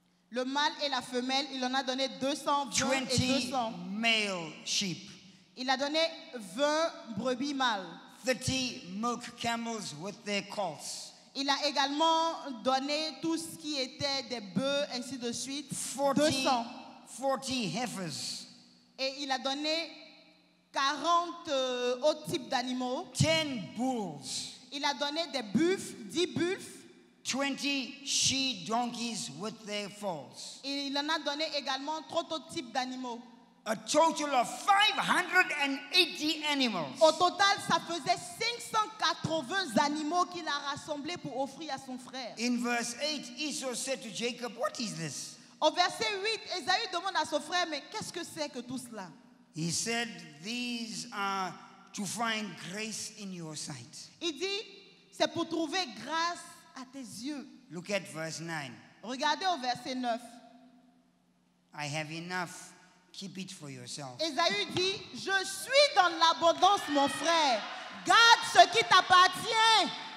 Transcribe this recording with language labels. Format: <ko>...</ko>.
<fr>le mâle et la femelle, il en a donné 220 et</fr> <en>20 200. male sheep.</en> <fr>Il a donné 20 brebis mâles.</fr> <en>30 milk camels with their colts.</en> <fr>Il a également donné tout ce qui était des bœufs, ainsi de suite.</fr> <en>40 200. heifers.</en> <fr>Et il a donné 40 autres types d'animaux.</fr> <en>10 bulls.</en> <fr>Il a donné des buffles, 10 buffles.</fr> <en>20 she-donkeys with their foals.</en> <fr>Et il en a donné également 30 autres types d'animaux.</fr> <en>A total of 580 animals.</en> <fr>Au total, ça faisait 580 animaux qu'il a rassemblés pour offrir à son frère.</fr> <en>In verse 8, Esau said to Jacob, "What is this?"</en> <fr>Au verset 8, Ésaü demande à son frère, mais qu'est-ce que c'est que tout cela?</fr> <en>He said, "These are to find grace in your sight."</en> <fr>Il dit, c'est pour trouver grâce à tes yeux.</fr> <en>Look at verse 9.</en> <fr>Regardez au verset 9.</fr> <en>I have enough. Keep it for yourself.</en> <fr>Ésaü dit, je suis dans l'abondance, mon frère. Garde ce qui t'appartient.</fr>